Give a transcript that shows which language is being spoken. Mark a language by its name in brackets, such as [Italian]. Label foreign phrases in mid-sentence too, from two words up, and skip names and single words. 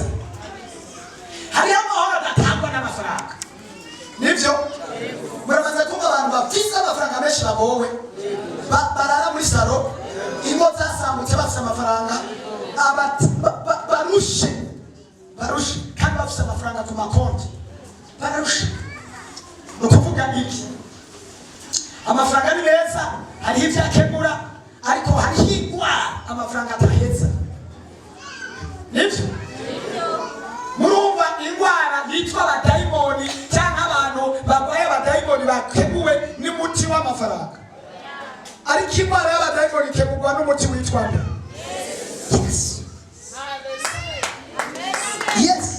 [Rundi] Hari amahoro adatangwa n'amafaranga, nibyo muramaze kumva abantu bafise amafaranga menshi bagowe, barara muri saro, ingo zasambutse bafise amafaranga, barushe kandi bafise amafaranga ku makonti, barushe. Nukuvuga iki? Amafaranga ni meza, hariho ibyo akemura, ariko hariho indwara amafaranga ataheza. Nibyo? Murumva indwara yitwa abadayimoni cyangwa abantu barwaye abadayimoni bakemuwe n'umuti w'amafaranga, ariko indwara y'abadayimoni ikemurwa n'umuti witwa nde? Yesu. Yes.